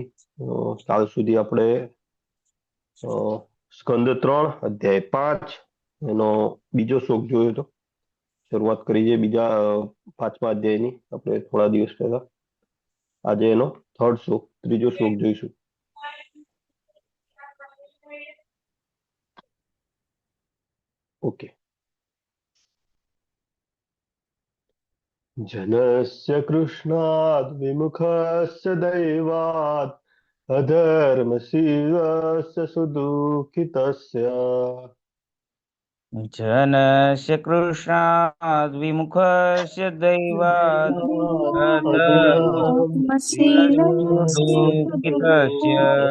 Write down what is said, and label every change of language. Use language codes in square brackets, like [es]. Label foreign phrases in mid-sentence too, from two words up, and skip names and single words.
[gu] કાલ સુધી આપણે સ્કંદ 3 અધ્યાય 5 એનો બીજો શ્લોક જોયો હતો. શરૂઆત કરી છે બીજા 5મા અધ્યાયની આપણે થોડા દિવસ પહેલા. આજે એનો થર્ડ શ્લોક, ત્રીજો શ્લોક જોઈશું. ઓકે. [sa] जनस्य कृष्णाद् विमुखस्य दैवात् अधर्मशीलस्य सुदुःखितस्य जनस्य कृष्णाद् विमुखस्य दैवात् दुःखितस्य